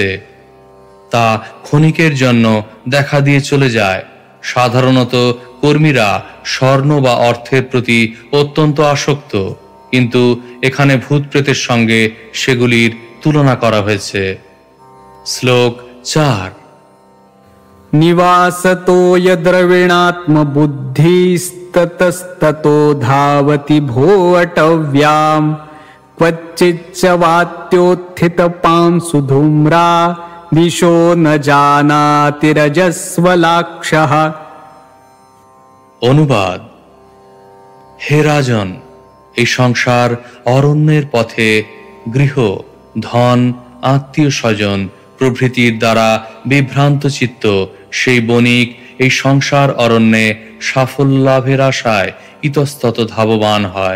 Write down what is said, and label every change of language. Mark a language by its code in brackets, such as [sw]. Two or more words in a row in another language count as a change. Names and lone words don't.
[bn] তা ক্ষণিকের জন্য দেখা দিয়ে চলে যায়। সাধারণত কর্মীরা স্বর্ণ বা অর্থের প্রতি অত্যন্ত আসক্ত, কিন্তু এখানে ভূত প্রেতের সঙ্গে সেগুলির তুলনা করা হয়েছে। শ্লোক 4। [sa] নিবাসতো দ্রবিণাত্ম বুদ্ধিস্ততস্ততো ধাবতি ভো অটব্যাম ক্বচিচ্চ বাত্যোত্থিত পাংসু ধূম্রা দিশো ন জানাতি রজস্বলাক্ষঃ। [bn] অনুবাদ: হে রাজন, এই সংসার অরণ্যের পথে গৃহ, ধন, আত্মীয় স্বজন প্রভৃতির দ্বারা বিভ্রান্ত চিত্ত সেই বণিক এই সংসার অরণ্যে সাফল্য লাভের আশায় ইতস্তত ধাবমান হয়।